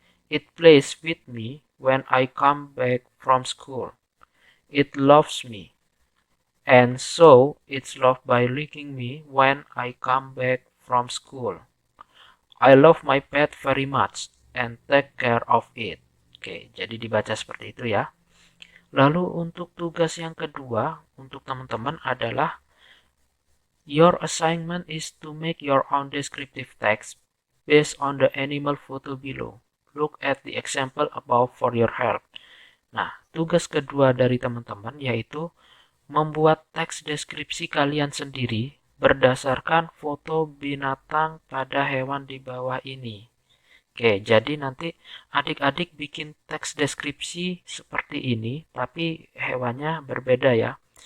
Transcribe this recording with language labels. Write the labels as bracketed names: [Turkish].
[English] It plays with me when I come back from school. It loves me. And so it's loved by licking me when I come back from school. I love my pet very much and take care of it. [Indonesian] Oke, jadi dibaca seperti itu ya. Lalu untuk tugas yang kedua untuk teman-teman adalah [English] your assignment is to make your own descriptive text based on the animal photo below. Look at the example above for your help. [Indonesian] Nah, tugas kedua dari teman-teman yaitu membuat teks deskripsi kalian sendiri berdasarkan foto binatang pada hewan di bawah ini. Oke, jadi nanti adik-adik bikin teks deskripsi seperti ini, tapi hewannya berbeda ya.